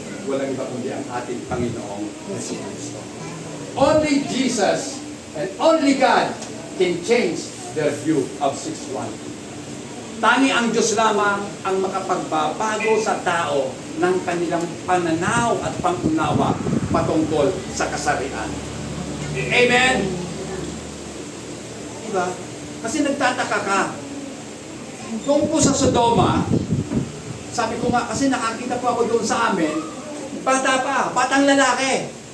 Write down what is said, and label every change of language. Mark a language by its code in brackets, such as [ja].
[tl] Walang iba kundi ang ating Panginoong Jesucristo. [en] Only Jesus and only God can change their view of sexuality. [tl] Tani ang Diyos lamang ang makapagbabago sa tao ng kanilang pananaw at pangunawa patungkol sa kasarian. Amen? Diba? Kasi nagtataka ka. Kung po sa Sodoma, sabi ko nga, kasi nakakita po ako doon sa amin, batang lalaki.